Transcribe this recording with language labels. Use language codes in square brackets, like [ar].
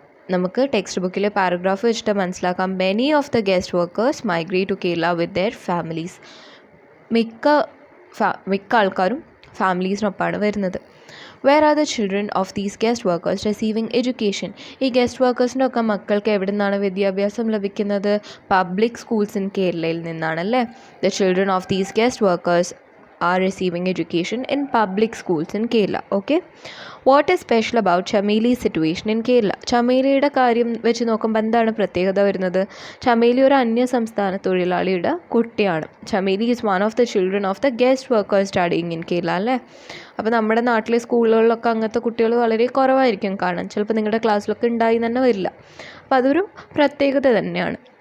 [ml] നമുക്ക് ടെക്സ്റ്റ് ബുക്കിൽ പാരഗ്രാഫ് വെച്ചിട്ട് മനസ്സിലാക്കാം. [en] Many of the guest workers migrate to Kerala with their families. [ml] മിക്ക ആൾക്കാരും ഫാമിലീസിനൊപ്പമാണ് വരുന്നത്. [en] Where are the children of these guest workers receiving education. [ml] ഈ ഗസ്റ്റ് വർക്കേഴ്സിൻ്റെ ഒക്കെ മക്കൾക്ക് എവിടെ നിന്നാണ് വിദ്യാഭ്യാസം ലഭിക്കുന്നത്? [en] Public schools in കേരളയിൽ നിന്നാണല്ലേ. The children of these guest workers are receiving education in public schools in Kerala. Okay, what is special about Chameli's situation in Kerala? [ml] ചമേലിയുടെ കാര്യം വെച്ച് നോക്കുമ്പോൾ എന്താണ് പ്രത്യേകത വരുന്നത്? ചമേലി ഒരു അന്യ സംസ്ഥാന തൊഴിലാളിയുടെ കുട്ടിയാണ്. [en] Chameli is one of the children of the guest workers studying in Kerala അല്ലേ. [ml] അപ്പോൾ നമ്മുടെ നാട്ടിലെ സ്കൂളുകളിലൊക്കെ അങ്ങനത്തെ കുട്ടികൾ വളരെ കുറവായിരിക്കും കാണാൻ. ചിലപ്പോൾ നിങ്ങളുടെ ക്ലാസ്സിലൊക്കെ ഉണ്ടായി തന്നെ വരില്ല. അപ്പോൾ അതൊരു പ്രത്യേകത തന്നെയാണ്.